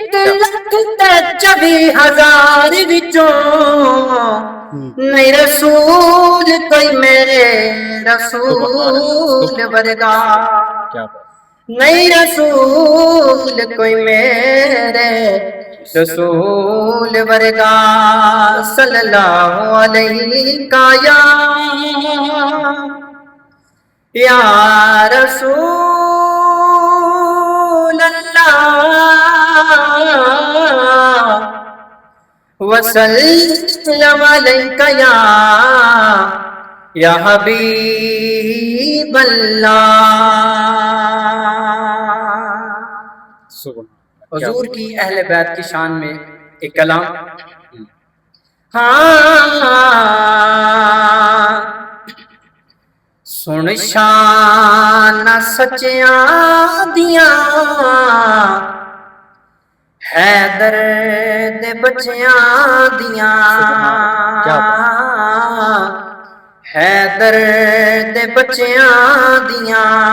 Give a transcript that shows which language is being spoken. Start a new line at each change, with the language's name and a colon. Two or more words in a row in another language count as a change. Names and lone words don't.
Punjabi: 1,24,000 ਵਿਚੋਂ ਨਹੀਂ ਰਸੂਲ ਕੋਈ ਮੇਰੇ ਰਸੂਲ ਵਰਗਾ।
Urdu: کیا بات.
Punjabi: ਨਹੀਂ ਰਸੂਲ ਕੋਈ ਮੇਰੇ ਰਸੂਲ ਵਰਗਾ।
Arabic: صلى الله عليه يا رسول الله وسلم عليك يا حبيب الله.
Urdu: حضور کی اہلِ بیت کی شان میں ایک کلام.
Punjabi: ਹਾਂ ਸੁਣ ਸ਼ਾਨ ਸੱਚਿਆਂ ਦੀਆ, ਹੈਦਰ ਦੇ ਬੱਚਿਆਂ ਦੀਆ, ਹੈਦਰ ਦੇ ਬੱਚਿਆਂ ਦੀਆ।